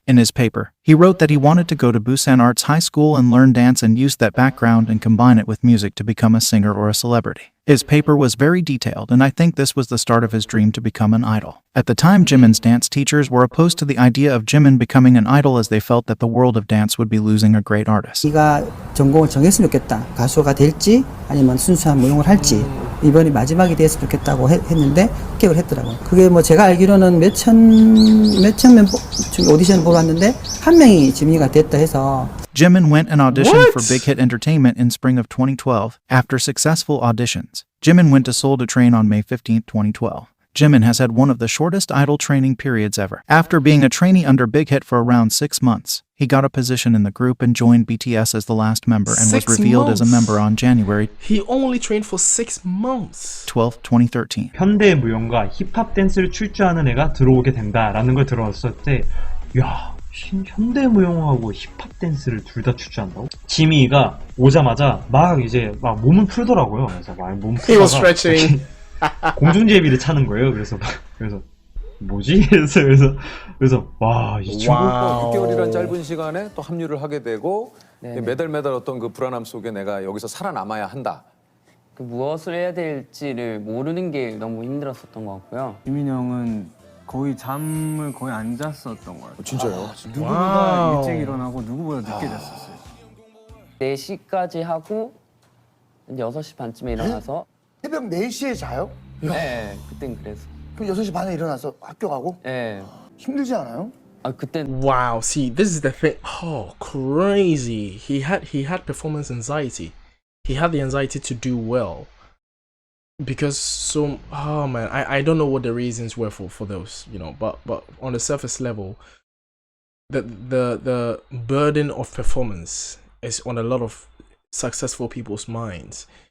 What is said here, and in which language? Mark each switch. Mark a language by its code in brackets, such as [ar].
[en] In his paper, he wrote that he wanted to go to Busan Arts High School and learn dance and use that background and combine it with music to become a singer or a celebrity. His paper was very detailed, and I think this was the start of his dream to become an idol. At the time, Jimin's dance teachers were opposed to the idea of Jimin becoming an idol as they felt that the world of dance would be losing a great artist. [ko] 네가 전공을 정했으면 좋겠다. 가수가 될지 아니면 순수한 무용을 할지 이번이 마지막이 됐으면 좋겠다고 했는데 합격을 했더라고요. 그게 뭐 제가 알기로는 몇천 명 오디션 보러 왔는데 한 명이 지민이가 됐다 해서 [en] Jimin went and auditioned What? for Big Hit Entertainment in spring of 2012. After successful auditions, Jimin went to Seoul to train on May 15, 2012. Jimin has had one of the shortest idol training periods ever. After being a trainee under Big Hit for around 6 months, he got a position in the group and joined BTS as the last member and was revealed as a member on January He only trained for 6 months. 12, 2013. [ko] 현대무용과 힙합 댄스를 출주하는 애가 들어오게 된다라는 걸 들어왔을 때, 야, 현대무용하고 힙합 댄스를 둘 다 출주한다고? 지미가 오자마자 막 이제 막 몸을 풀더라고요. 그래서 막 몸 [en] He was [ko] 풀다가 [en] stretching. [ko] 공중제비를 차는 거예요. 그래서 뭐지? 그래서 와, 이 친구 [en] Wow. [ko] 6개월이란 짧은 시간에 또 합류를 하게 되고 네네. 매달 어떤 그 불안함 속에 내가 여기서 살아남아야 한다. 그 무엇을 해야 될지를 모르는 게 너무 힘들었었던 것 같고요. 지민이 형은 거의 잠을 거의 안 잤었던 것 같아요. 진짜요? 누구보다 와우. 일찍 일어나고 누구보다 늦게 잤었어요. 4시까지 하고 이제 6시 반쯤에 일어나서 새벽 4시에 자요? 네, 그땐 그래서. 그럼 6시 반에 일어나서 학교 가고? 네. 힘들지 않아요? 아, 그땐 [en] Wow, see, this is the thing. Oh, crazy. He had performance anxiety. He had the anxiety to do well. Because oh man, I don't know what the reasons were for those, you know, but on the surface level, the burden of performance is on a lot of successful people's minds.